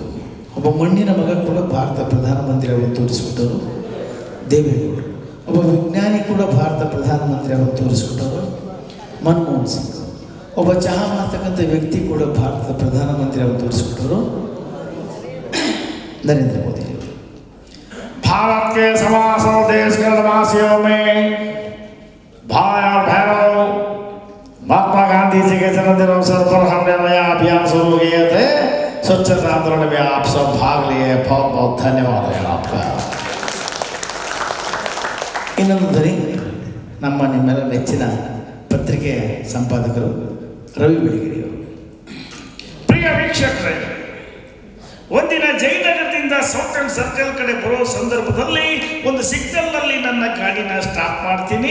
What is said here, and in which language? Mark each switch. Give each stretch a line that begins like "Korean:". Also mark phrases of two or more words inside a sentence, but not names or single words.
Kannada: ಒಬ್ಬ ಮಣ್ಣಿನ ಮಗ ಕೂಡ ಭಾರತ ಪ್ರಧಾನಮಂತ್ರಿ ಆಗೋದು ತೋರಿಸ್ಕೊಟ್ಟವರು ದೇವೇಗೌಡರು. ಒಬ್ಬ ವಿಜ್ಞಾನಿ ಕೂಡ ಭಾರತ ಪ್ರಧಾನಮಂತ್ರಿ ಆಗೋದು ತೋರಿಸ್ಕೊಟ್ಟವರು ಮನಮೋಹನ್ ಸಿಂಗ್. ಒಬ್ಬ ಚಹಾ ಮಾಡ್ತಕ್ಕಂಥ ವ್ಯಕ್ತಿ ಕೂಡ ಭಾರತದ ಪ್ರಧಾನಮಂತ್ರಿ ಅವರು ತೋರಿಸ್ಕೊಟ್ಟವರು ನರೇಂದ್ರ ಮೋದಿ ಅವರು.
Hindi: भारत के समासों देश के निवासियों में भाई और बहनों, महात्मा गांधी जी के जन्मदिन अवसर पर हमने नया अभियान शुरू किए थे। स्वच्छता आंदोलन में आप सब भाग लिए, बहुत बहुत धन्यवाद है आपका।
Kannada: ಇನ್ನೊಂದು ಧ್ವನಿ ನಮ್ಮ ನಿಮ್ಮೆಲ್ಲ ನೆಚ್ಚಿನ ಪತ್ರಿಕೆ ಸಂಪಾದಕರು ರವಿ ಬೆಳಗೆರೆಯವರು. ಪ್ರಿಯ ವೀಕ್ಷಕರೇ, ಒಂದಿನ ಜಯನಗರದಿಂದ ಸೌಟನ್ ಸರ್ಕಲ್ ಕಡೆ ಬರೋ ಸಂದರ್ಭದಲ್ಲಿ ಒಂದು ಸಿಗ್ನಲ್ನಲ್ಲಿ ನನ್ನ ಗಾಡಿನ ಸ್ಟಾಪ್ ಮಾಡ್ತೀನಿ.